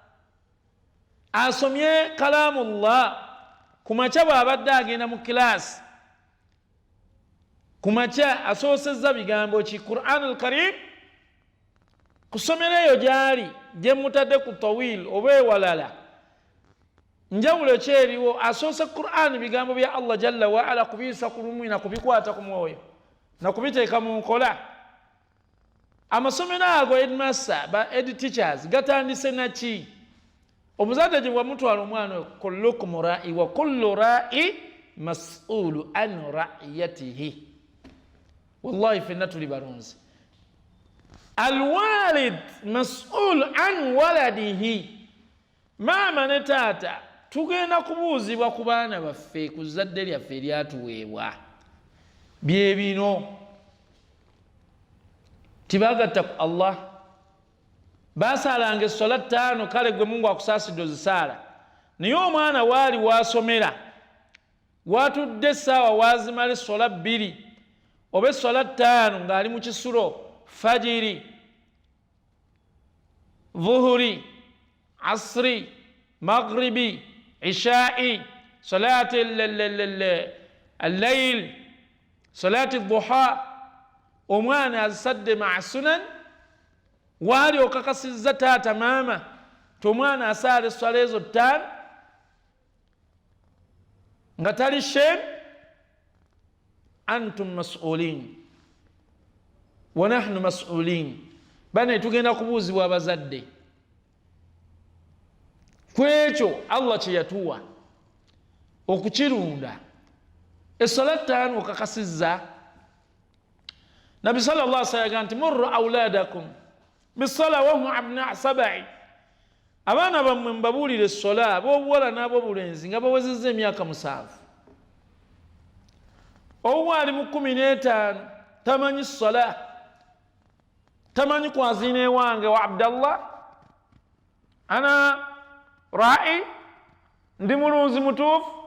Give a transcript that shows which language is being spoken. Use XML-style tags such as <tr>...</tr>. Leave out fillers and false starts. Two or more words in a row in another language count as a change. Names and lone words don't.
<lg>asomye kalamullah, ku makya bw'abadde agenda mu kilaasi, ku makya asoosezza bigambo ki Qur'an al-Karim, ku ssomero eyo gy'ali gye mutadde ku Tawil oba ewalala, njawulo ki eriwo, asoose Qur'an bigambo bya Allah</lg> <ar>جل وعلا</ar> <lg>kubiyisa ku lumwi na kubikwata ku mwoyo na kubiteeka mu nkola. Amasomero ago headmaster ba</lg> <en>head teachers</en> <lg>gatandise naki? Omuzadde gye bwamutwala omwana oyo,</lg> <ar>كلكم راع وكل راع مسؤول عن رعيته.</ar> <lg>Wallahi fenna tuli balunzi.</lg> <ar>الوالد مسؤول عن ولده,</ar> <lg>maama ne taata tugenda kubuuzibwa ku baana baffe, ku zadde lyaffe eryatuweebwa. Bye bino tibagatta ku Allah, baasaalanga essola 5, kale gwe Mungu akusaasidde ozisaala, naye omwana waali waasomera watudde essaawa waazimala essola 2 oba essola 5 ng'ali mu kisulo, fajiri, dhuhuri,</lg> <ar>عصر مغرب عشاء صلاة الليل صلاة الضحى,</ar> <lg>omwana azisadde</lg> <ar>مع سنن,</ar> <lg>waali okakasizza taata maama tomwana asaala esswala ezo 5 nga tali shem,</lg> <ar>أنتم مسؤولين ونحن مسؤولين.</ar> <lg>Bane tugenda kubuuzibwa abazadde ku ekyo Allah kye yatuwa okukirunda. Essala 5 okakasizza. Nabi</lg> <ar>صلى الله عليه وسلم</ar> <lg>yagamba nti</lg> <ar>مروا أولادكم بالصلاة وهم أبناء</ar> <lg>7, abaana bammwe mbabuulire essola, ab'obuwala n'ab'obulenzi nga bawezezza emyaka 7. Owa ali mu 15 tamanyi ssola, tamanyi kwazina ewange wa Abdallah</lg> <ar>أنا راع</ar> <lg>ndi mulunzi mutuufu.</lg>